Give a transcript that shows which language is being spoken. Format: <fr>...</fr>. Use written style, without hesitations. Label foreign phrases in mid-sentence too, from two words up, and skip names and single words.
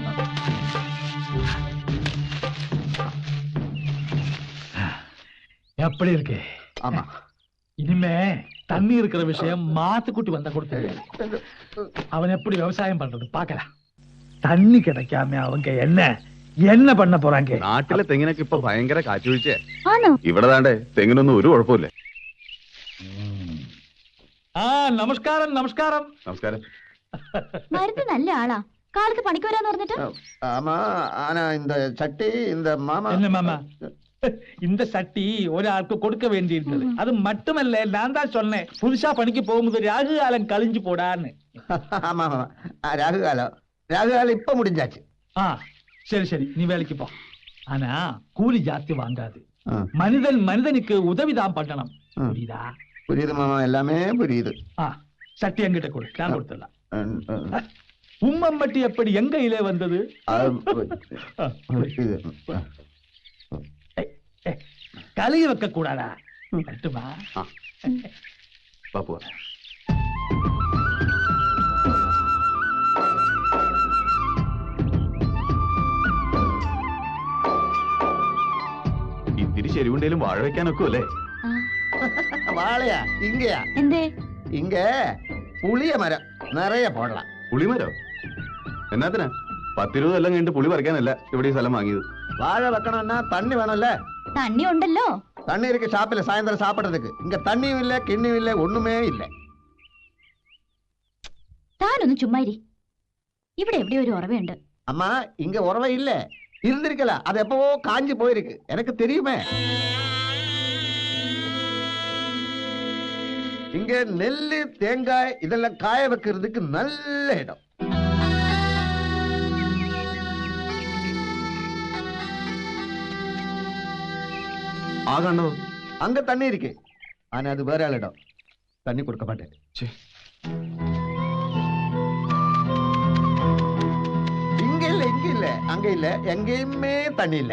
<ta>எப்படி இருக்கு? ஆமா, இனிமே தண்ணி இருக்கிற விஷயம் மாத்துக்குட்டி வந்தா கொடுத்து அவன் எப்படி விவசாயம் பண்றது பாக்கலாம். தண்ணி கிடைக்காம அவங்க என்ன பண்ண போறாங்க?</ta> <ml>നാട്ടിലെ തെങ്ങിനൊക്കെ ഇപ്പൊ ഭയങ്കര കാറ്റുവീഴ്ച. ആണോ? ഇവിടെ താണ്ടേ തെങ്ങിനൊന്നും ഒരു കുഴപ്പമില്ല. ആ നമസ്കാരം നമസ്കാരം നമസ്കാരം. മരുന്ന് നല്ല ആളാ. കാലത്ത് പണിക്ക് വരാന്ന് പറഞ്ഞിട്ട്</ml> <ta>ஆமா ஆனா இந்த சட்டி இந்த மாமா என்ன மாமா இந்த சட்டி ஒராளுக்கு கொடுக்க வேண்டியிருந்தது. அது மட்டுமல்ல, நான் தான் சொன்னேன் புதுசா பணிக்கு போகும்போது ராகு காலம் கழிஞ்சு போடான்னு. ஆமா ஆமா ராகுகாலம் இப்ப முடிஞ்சாச்சு. ஆ சரி சரி, நீ வேலைக்கு போ. ஆனா கூலி ஜாஸ்தி வாங்காது. ஆ. மனிதன் மனிதனுக்கு உதவிதான் பண்ணணும். புரியுதா? புரியுது மாமா, எல்லாமே புரியுது. ஆ சட்டி என்கிட்ட கொடு, நான் கொடுத்துடலாம். ம், ம். உம்மம்பட்டி எப்படி எங்க இலே வந்தது? இது. கழுகி வைக்க கூடாதா? கட்டுமா?</ta> <ml>பாப்பு ഇത്തിരി ശരിവുണ്ടേലും വാഴ വെക്കാനൊക്കെ അല്ലേ?</ml> <ta>வாழையா இங்கயா?</ta> <ml>എന്തേ?</ml> <ta>இங்க புளிய மரம் நிறைய போடலாம்.</ta> <ml>പുളിമരോ? എന്നാത്തിനാ? 10-20 കൊല്ലം കഴിഞ്ഞിട്ട് പുളി പറിക്കാനല്ല ഇവിടെ ഈ സ്ഥലം വാങ്ങിയത്.</ml> <ta>வாழை வைக்கணும்னா தண்ணி வேணும்ல.</ta> <ml>തണ്ണി ഉണ്ടല്ലോ.</ml> <ta>தண்ணி இருக்கு ஷாப்பில் சாயந்தரம் சாப்பிடுறதுக்கு. இங்க தண்ணியும் இல்ல கிண்ணியும் இல்ல ஒண்ணுமே இல்ல.</ta> <ml>താനൊന്ന് ചുമ്മാരി. ഇവിടെ എവിടെ ഒരു ഉറവയുണ്ട്.</ml> <ta>அம்மா இங்க உறவை இல்ல, இருந்திருக்கல. அது எப்பவோ காஞ்சி போயிருக்கு, எனக்கு தெரியுமே. இங்க நெல்லு தேங்காய் இதெல்லாம் காய வைக்கிறதுக்கு நல்ல இடம்.</ta> <ml>ആ കണ്ടോ?</ml> <ta>அங்க தண்ணி இருக்கு, ஆனா அது வேற ஆள் இடம். தண்ணி கொடுக்க மாட்டேன். ഛെ, இங்க இல்ல அங்க இல்ல, எங்கேயுமே தண்ணி இல்ல.</ta>